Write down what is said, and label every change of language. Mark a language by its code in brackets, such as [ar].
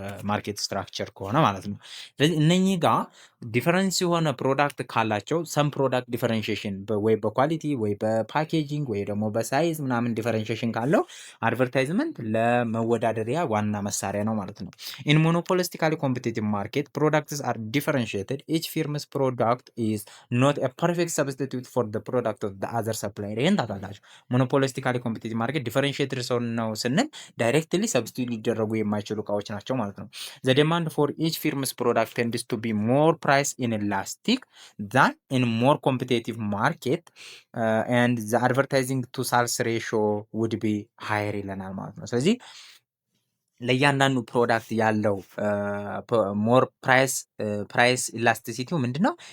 [am] ማርኬት ስትራክቸር ከሆነ ማለት ነው። ስለዚህ እነኚህ ጋር ዲፈረንስ የሆነ ፕሮዳክት ካላቸው ሰም ፕሮዳክት ዲፈረንሺዬሽን ወይ በኳሊቲ ወይ በፓኬጂንግ ወይ ደግሞ በሳይዝ ምናምን ዲፈረንሺዬሽን ካለው አድቨርታይዝመንት ለመወዳደሪያ ዋና መሳሪያ ነው ማለት ነው። ኢን ሞኖፖሊስቲካሊ ኮምፒቴቲቭ ማርኬት [en] products are differentiated. Each firm's product is not a perfect substitute for the product of the other supplier. [am] ይሄን ታውቃላችሁ። ሞኖፖሊስቲካሊ ኮምፒቲቲቭ ማርኬት ዲፈረንሺየትድ ሰው ነው ስንል ዳይሬክትሊ ሰብስቲቱት ሊደረጉ የማይችሉ እቃዎች ናቸው ማለት ነው። [en] the demand for each firm's product tends to be more price inelastic than in more competitive market and the advertising to sales ratio would be higher [am] ይለናል ማለት ነው። ስለዚህ ለእያንዳንዱ ፕሮዳክት ያለው ሞር ፕራይስ ኢላስቲሲቲው ምንድነው?